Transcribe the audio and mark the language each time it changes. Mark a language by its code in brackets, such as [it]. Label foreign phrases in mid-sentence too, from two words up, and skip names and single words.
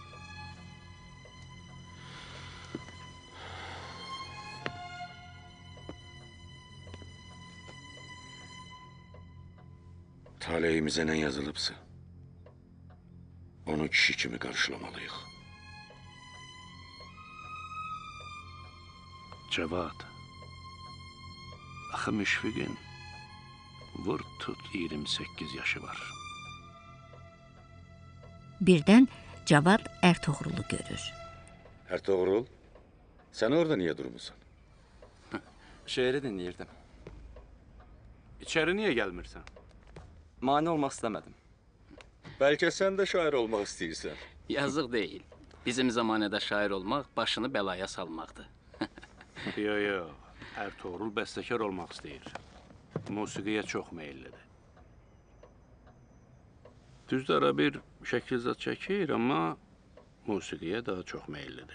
[az] Taleyimizə nə yazılıbsa, onu kişi kimi qarşılamalıyıq. Cavad. Axı Müşfiqin vur tut 28 yaşı var. Birdən Cavad Ertuğrulu görür. [tr] Ertuğrul, sen orada niye durmuşsun? Şeiri dinleyirdim. İçeri niye gelmirsən? Mane olmak istemedim. Belki sen de şair olmak istiyorsan. [az] Yazıq deyil. Bizim zamanədə şair olmaq başını bəlaya salmaqdır. Yo. Ertuğrul bəstəkar olmaq istəyir. Musiqiyə çox meyillidir. Düzdür, ara bir şəkilzat çəkir, amma musiqiyə daha çox meyillidir.